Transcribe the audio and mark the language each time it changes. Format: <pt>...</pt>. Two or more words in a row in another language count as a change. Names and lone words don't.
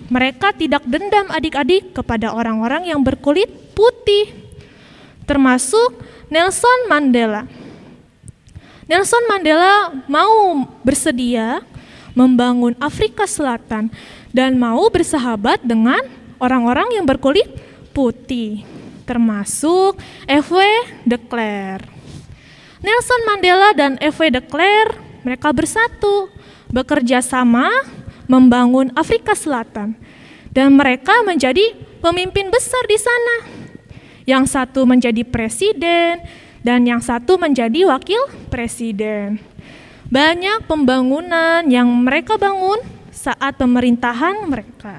<id>Mereka tidak dendam adik-adik kepada orang-orang yang berkulit putih, termasuk Nelson Mandela. Nelson Mandela mau bersedia membangun Afrika Selatan dan mau bersahabat dengan orang-orang yang berkulit putih, termasuk F.W. de Klerk. Nelson Mandela dan F.W. de Klerk, mereka bersatu, bekerja sama membangun Afrika Selatan. Dan mereka menjadi pemimpin besar di sana. Yang satu menjadi presiden, dan yang satu menjadi wakil presiden. Banyak pembangunan yang mereka bangun saat pemerintahan mereka.</id>